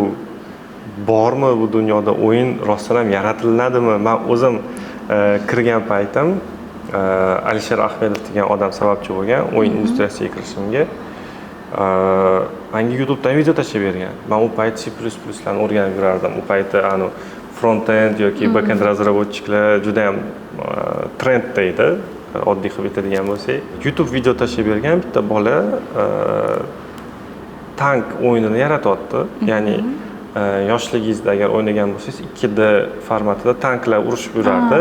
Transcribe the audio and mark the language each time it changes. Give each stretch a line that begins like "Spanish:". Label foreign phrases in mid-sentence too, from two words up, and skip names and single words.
Uzbek: Bormi bu dunyoda o'yin rostdan ham yaratiladimi? Men o'zim kirgan paytim Alisher Ahmedov degan odam sababchi bo'lgan o'yin industriyasiga kirishimga. Menga YouTubedan video tashlab bergan. Men u payt C++ larni o'rganib yurardim. U paytda front-end yoki back-end razработчиклар juda ham trendda edi. Oddiy qilib aytadigan bo'lsak, YouTube video tashlab bergan bitta bola tank o'yinini yaratyapti. Ya'ni yoshligingizda agar o'ynagan bo'lsangiz 2D formatida tanklar urushib yurardi.